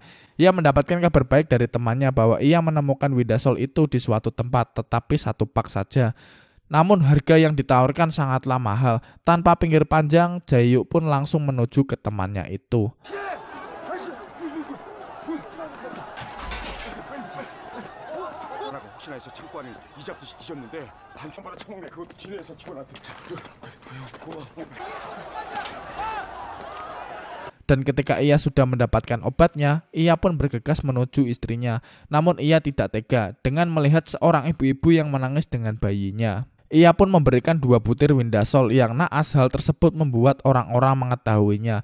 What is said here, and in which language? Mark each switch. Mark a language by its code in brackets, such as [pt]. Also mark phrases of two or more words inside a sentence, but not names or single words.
[id] Ia mendapatkan kabar baik dari temannya bahwa ia menemukan Windasol itu di suatu tempat, tetapi 1 pak saja. Namun harga yang ditawarkan sangatlah mahal. Tanpa pinggir panjang, Jayu pun langsung menuju ke temannya itu. [ko] 혹시나 해서 창고 안에 이 잡듯이 뒤졌는데 반총바라 처먹네. 그것도 진해서 집어놨대. 고마워. [id] Dan ketika ia sudah mendapatkan obatnya, ia pun bergegas menuju istrinya. Namun ia tidak tega dengan melihat seorang ibu-ibu yang menangis dengan bayinya. Ia pun memberikan 2 butir Windasol yang naas. Hal tersebut membuat orang-orang mengetahuinya.